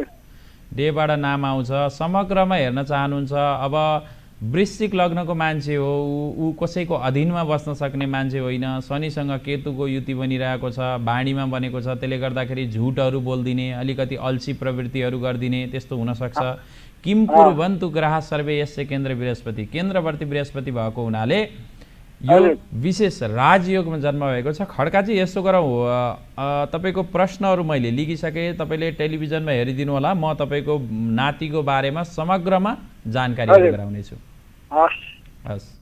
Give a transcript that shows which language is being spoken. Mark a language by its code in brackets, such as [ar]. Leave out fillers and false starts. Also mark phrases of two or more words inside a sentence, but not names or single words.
[ne] डेबाट नाम आउँछ। समग्रमा हेर्न चाहनुहुन्छ? अब वृश्चिक लग्नको मान्छे हो, ऊ कसैको अधीनमा बस्न सक्ने मान्छे होइन। शनिसँग केतुको युति बनिरहेको छ, बाणीमा बनेको छ। त्यसले गर्दाखेरि झुटहरू बोलिदिने, अलिकति अल्छी प्रवृत्तिहरू गरिदिने त्यस्तो हुनसक्छ। [sa] किम कुर्वन्तु ग्रह सर्वे यस्य केन्द्र बृहस्पति, [ne] केन्द्रवर्ती बृहस्पति भएको हुनाले यो विशेष राजयोगमा जन्म भएको छ। खड्काजी यसो गरौँ, तपाईँको प्रश्नहरू मैले लिखिसकेँ, तपाईँले टेलिभिजनमा हेरिदिनु होला। म तपाईँको नातिको बारेमा समग्रमा जानकारी गराउनेछु। हस्।